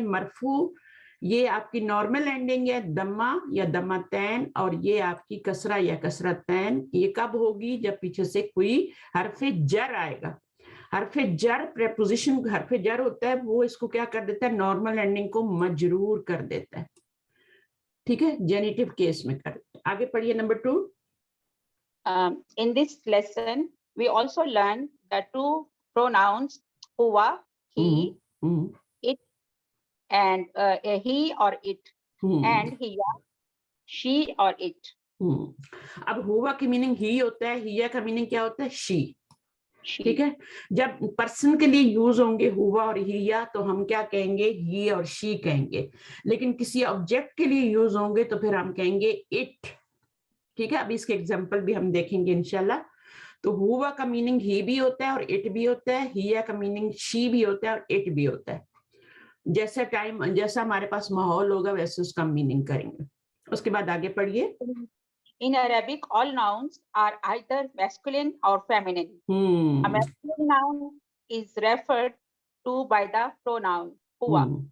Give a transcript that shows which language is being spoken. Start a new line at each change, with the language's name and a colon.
Urdu: مرفوع یہ آپ کی نارمل اینڈنگ ہے, دمہ یا دمتین, اور یہ آپ کی کسرہ یا کسرتین. یہ کب ہوگی؟ جب پیچھے سے کوئی حرف جر آئے گا. حرف جر پریپوزیشن حرف جر ہوتا ہے, وہ اس کو کیا کر دیتا ہے؟ نارمل اینڈنگ کو مجرور کر دیتا ہے. ٹھیک ہے, جینیٹیو کیس میں کر. آگے پڑھیے number 2.
English: In this lesson, we also learn the two pronouns huwa, he, it, and he or it, and hiya, she or it.
Urdu: اب ہوا کی میننگ ہی ہوتا ہے, ہیا کا میننگ کیا ہوتا ہے؟ شی. ٹھیک ہے, جب پرسن کے لیے یوز ہوں گے ہوا اور ہیا تو ہم کیا کہیں گے؟ ہی اور شی کہیں گے. لیکن کسی آبجیکٹ کے لیے یوز ہوں گے تو پھر ہم کہیں گے اٹ. ٹھیک ہے, ابھی اس کے ایگزامپل بھی ہم دیکھیں گے انشاءاللہ. تو ہوا کا میننگ ہی بھی ہوتا ہے اور اٹ بھی ہوتا ہے, ہیا کا میننگ شی بھی ہوتا ہے اور اٹ بھی ہوتا ہے. جیسا ٹائم, جیسا ہمارے پاس ماحول ہوگا ویسے اس کا میننگ کریں گے. اس کے بعد آگے پڑھیے.
English: In Arabic, all nouns are either masculine or feminine. A masculine noun is referred to by the pronoun huwa.